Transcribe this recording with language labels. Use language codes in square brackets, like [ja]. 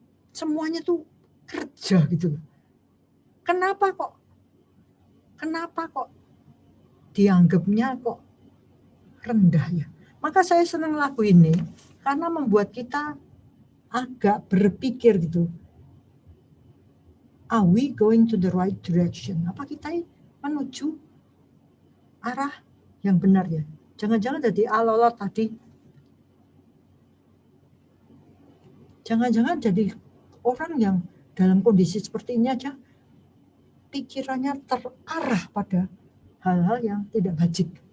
[id] Semuanya tuh kerja gitu loh. Kenapa kok dianggapnya kok rendah ya? Maka saya senang lagu ini karena membuat kita agak berpikir gitu. [en] Are we going to the right direction? [id] Apa kita menuju arah yang benar ya? Jangan-jangan jadi alolot tadi. Jangan-jangan jadi orang yang dalam kondisi seperti ini aja pikirannya terarah pada hal-hal yang tidak bajik.